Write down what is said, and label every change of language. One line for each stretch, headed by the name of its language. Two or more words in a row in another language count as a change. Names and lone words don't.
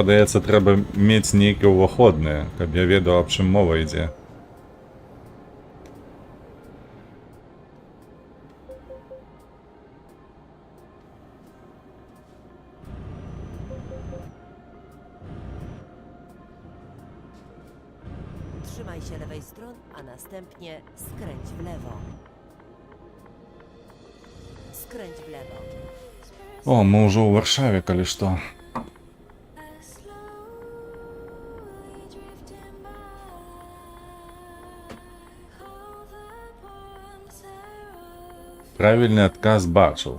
Belarusian: падаецца, трэба мець нейкія ўваходныя, каб я ведаў, аб чым мова ідзе.
Polish: Trzymaj się lewej strony, a następnie skręć w lewo. Skręć w lewo.
Belarusian: О, мы ўжо ў Варшаве, калі што. Правільны адказ бачыў.